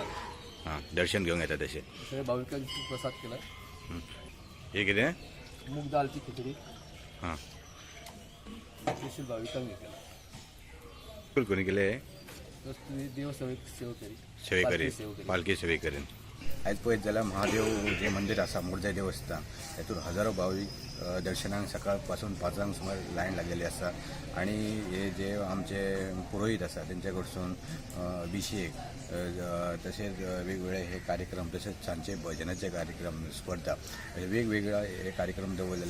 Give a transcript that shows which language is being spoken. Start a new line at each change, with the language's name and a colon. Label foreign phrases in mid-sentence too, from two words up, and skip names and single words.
Marathi: हां, दर्शन घेऊन येतात तसे सगळे भाविकांची प्रसाद केला. हे किती? मूग दालची खिचडी हां, स्पेशल भाविकांनी केला. कोणी केले? देव सेवेकरी
Konkani: सेवेकरी पालखी सेवेकरीन आज पळयत जाल्यार महादेव जे मंदिर आसा मोरजे देवस्थान हेतून हजारो भाविक दर्शनाक सकाळपासून 5 सुमार लायन लागलेली आसा आणि हे जे आमचे पुरोहित आसा तेंच्या कडसून अभिषेक तसेच वेगवेगळे हे कार्यक्रम तसेच सांचे भजनाचे कार्यक्रम स्पर्धा वेगवेगळे हे कार्यक्रम दवरलेले